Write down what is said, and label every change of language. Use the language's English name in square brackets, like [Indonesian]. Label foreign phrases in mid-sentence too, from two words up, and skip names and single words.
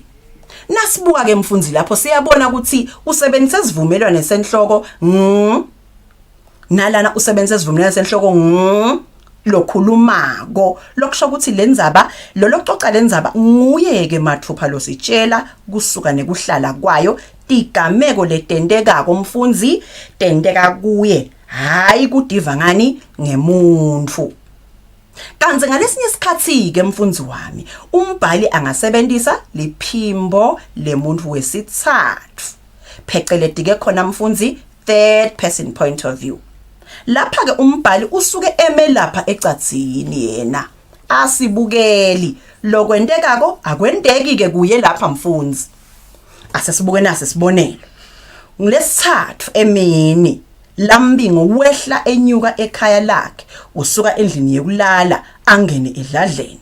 [Swati] Nasibuka ke mfundzi lapho siyabona ukuthi usebenzisa isivumelwano senhloko nalana usebenzisa isivumelwano senhloko lokhulumako lokusho ukuthi lendzaba lokuxoxa lendzaba nguyeke mathupha lositshela kusuka nekuhlala kwayo tigameko letendeka komfundzi tendeka kuye hayi kudiva ngani ngemuntu. Kanti ngalesinye isikhathi ke mfundzi wami umbhali angasebenzisa liphimbo lemuntu wesithathu pheceleti ke khona mfundzi [English] third person point of view. [Swati] Lapha ke umbhali usuke emelapha ecadzini yena asibukeli lokwendekako akwendeki ke kuye lapha mfundzi. Asesibuke nasi sibonelo ngilesithathu emini lambingo wehla enyuka ekhaya lakhe usuka endlini yokulala angene edladleni.